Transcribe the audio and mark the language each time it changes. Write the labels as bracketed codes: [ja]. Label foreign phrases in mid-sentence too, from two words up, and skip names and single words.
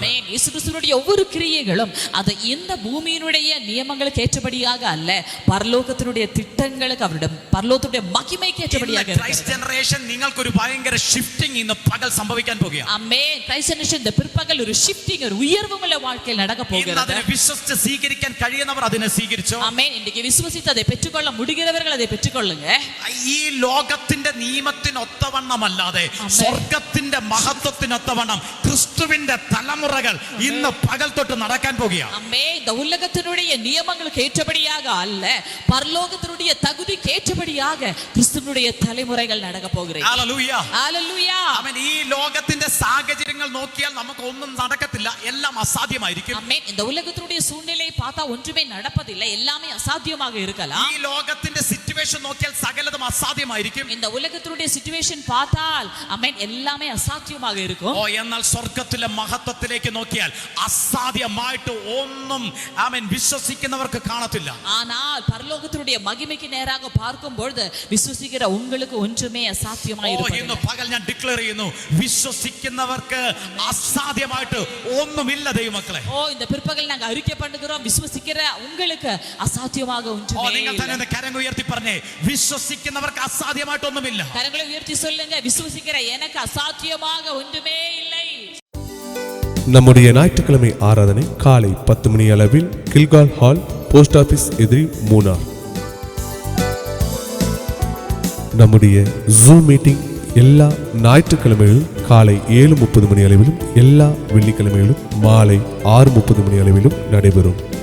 [ta] ஆமென். இயேசு கிறிஸ்துவினுடைய ஒவ்வொரு கிரியைகளும் அது இந்த பூமியினுடைய நியமங்களுக்கு ஏற்றபடியாக அல்ல, பரலோகத்தினுடைய திட்டங்களுக்கு அவருடைய பரலோகத்துடைய மகிமைக்கு ஏற்றபடியாக இருக்கிறது. [ml] ക്രൈസ്റ്റ് ജനറേഷൻ നിങ്ങൾക്കൊരു ഭയങ്കര ഷിഫ്റ്റിംഗ് ഇന്ന് പകൽ സംഭവിക്കാൻ പോകുകയാണ്. [ta] ஆமென். கிரைஸ்ட் ஜெனரேஷன் இந்த பிற்பகல் ஒரு ஷிஃப்டிங், ஒரு உயர்வுமுள்ள வாழ்க்கையில் நடக்க போகிறது. [ml] അതിനെ വിശ്വസിച്ച് സ്വീകരിക്കാൻ കഴിയുന്നവർ അതിനെ സ്വീകരിച്ചോ. [ta] ஆமென். இன்றைக்கு விசுவாசித்து அதை பெற்றுக்கொள்ள முடிகிறவர்கள் அதை பெற்றுக்கொள்ளுங்க. [ml] ഈ ലോകത്തിന്റെ നിയമത്തിനൊത്തവണ്ണമല്ലാതെ സ്വർഗത്തിന്റെ മഹത്വത്തിനൊത്തവണ്ണം ക്രിസ്തുവിന്റെ തലമുറകൾ ഇന്ന് പകൽ തൊട്ട് നടക്കാൻ പോകുകയാണ്. [ta] ஆமென். இந்த உலகத்தினுடைய நியமங்களுக்கு ஏற்றபடியாக அல்ல, பரலோகத்தினுடைய தகுதிக்கு ஏற்றபடியாக கிறிஸ்துவினுடைய தலைமுறைகள் நடக்க போகிறது. [ml] ഹല്ലേലൂയ. [ta] ஹல்லேலூயா. [ml] ആമേൻ. ഈ ലോകത്തിന്റെ സാഹചര്യങ്ങൾ നോക്കിയാൽ നമുക്ക് ഒന്നും നടക്കത്തില്ല, എല്ലാം അസാധ്യമായിരിക്കും. [ta] ஆமென். இந்த உலகத்தினுடைய சூழ்நிலையை பார்த்தா ஒன்றுமே நடப்பதில்லை, எல்லாமே அசாத்தியமாக இருக்கலாம். [ml] ഈ ലോകത്തിന്റെ സിറ്റുവേഷൻ നോക്കിയാൽ സകലതും അസാധ്യമായിരിക്കും. [ta] இந்த உலகத்தினுடைய சிச்சுவேஷன் பார்த்தால் ஆமென் எல்லாமே அசாத்தியமாக இருக்கும். [ml] എന്നാൽ സ്വർഗത്തിലെ മഹത്വത്തിലേക്ക് നോക്കിയാൽ അസാധ്യമായിട്ട് ഒന്നും ആമേൻ വിശ്വസിക്കുന്നവർക്ക് കാണത്തില്ല. [ta] ஆனால் பரலோகத்தினுடைய மகிமைக்கு நேராக பார்க்கும் பொழுது விசுவாசிக்கிற உங்களுக்கு ஒன்றுமே அசாத்தியமாய் [ml] ഇന്ന് [ta] இருப்பதில்லை. [ml] പകൽ ഞാൻ ഡിക്ലെയർ ചെയ്യുന്നു, വിശ്വസിക്കുന്നവർക്ക് അസാധ്യമായിട്ട് ഒന്നുമില്ല ദൈവമക്കളെ. [ta] இந்த பிற்பகல் நாங்க அறிக்கை பண்ணுகிறோம், விசுவாசிக்கிற உங்களுக்கு அசாத்தியமாக ஒன்றுமே [ml] നിങ്ങൾ തന്നെ [ta] இல்லை. [ml] ഒന്ന് കരങ്ങൾ ഉയർത്തി പറഞ്ഞേ, വിശ്വസിക്കുന്നവർക്ക് അസാധ്യമായിട്ടൊന്നുമില്ല. [ta] கரங்களை உயர்த்தி சொல்லுங்க, விசுவாசிக்கிற எனக்கு அசாத்தியமாக ஒன்றுமே இல்லை. நம்முடைய ஞாயிற்றுக்கிழமை ஆராதனை காலை 10 மணி அளவில் கில்கால் ஹால், போஸ்ட் ஆபீஸ் எதிரி, மூனார். நம்முடைய ஜூம் மீட்டிங் எல்லா ஞாயிற்றுக்கிழமைகளிலும் காலை 7:30 மணி அளவிலும் எல்லா வெள்ளிக்கிழமைகளிலும் மாலை 6:30 மணி அளவிலும் நடைபெறும்.